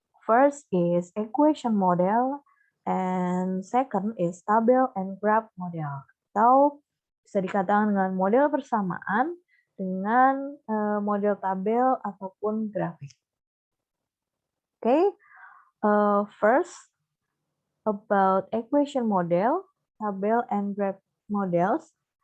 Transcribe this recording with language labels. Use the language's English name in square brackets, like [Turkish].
[English] First is equation model, and second is table and graph model. [Indonesian] Atau bisa dikatakan dengan model persamaan dengan model tabel ataupun grafik. [English] Okay, first about equation model, table and graph models.